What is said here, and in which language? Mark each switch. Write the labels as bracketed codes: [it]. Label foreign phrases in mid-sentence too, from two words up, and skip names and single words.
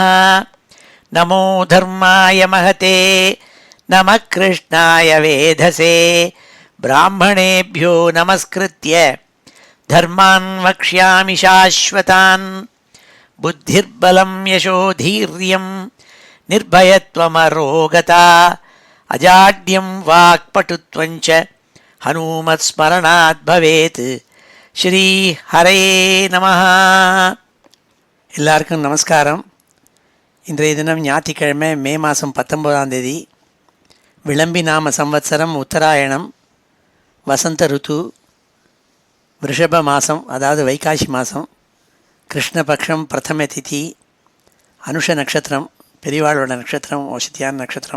[sa] नमो धर्माय महते नमः कृष्णाय वेधसे ब्राह्मणेभ्यो नमस्कृत्य धर्मान् वक्ष्यामि शाश्वतान्। बुद्धिर्बलं यशोधीर्यं निर्भयत्वमरोगता अजाड्यं वाक्पटुत्वञ्च हनुमत्स्मरणात् भवेत्। श्री हरे नमः. [ta] எல்லாருக்கும் நமஸ்காரம். இன்றைய தினம் ஞாயிற்றுக்கிழமை மே மாதம் 19ஆம் தேதி. விளம்பி நாம சம்வத்சரம் உத்தராயணம் வசந்த ருத்து ரிஷப மாதம், அதாவது வைகாசி மாதம், கிருஷ்ணபக்ஷம் பிரதம திதி, அனுஷ நட்சத்திரம், பெரியவாளோட நட்சத்திரம், ஓஷத்தியான நட்சத்திரம்.